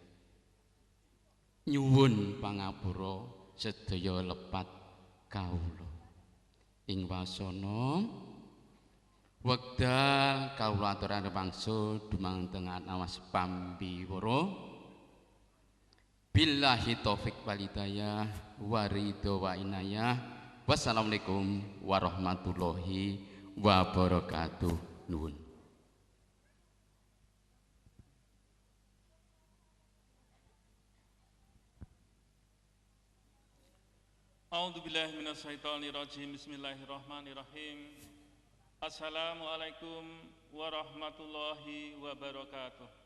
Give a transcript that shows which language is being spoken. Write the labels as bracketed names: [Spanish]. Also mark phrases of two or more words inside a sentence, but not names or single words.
[Javanese] nyuwun pangapura sedaya lepat kawula ing wasana wekdal kawula aturaken wangsul dumateng awas pambiwara [Arabic] بالله التوفيق والهداية والرضا والعناية والسلام عليكم ورحمة الله وبركاته. [Javanese] Nuwun. [Arabic] أعوذ بالله من الشيطان الرجيم. بسم الله الرحمن الرحيم. السلام عليكم ورحمة الله وبركاته.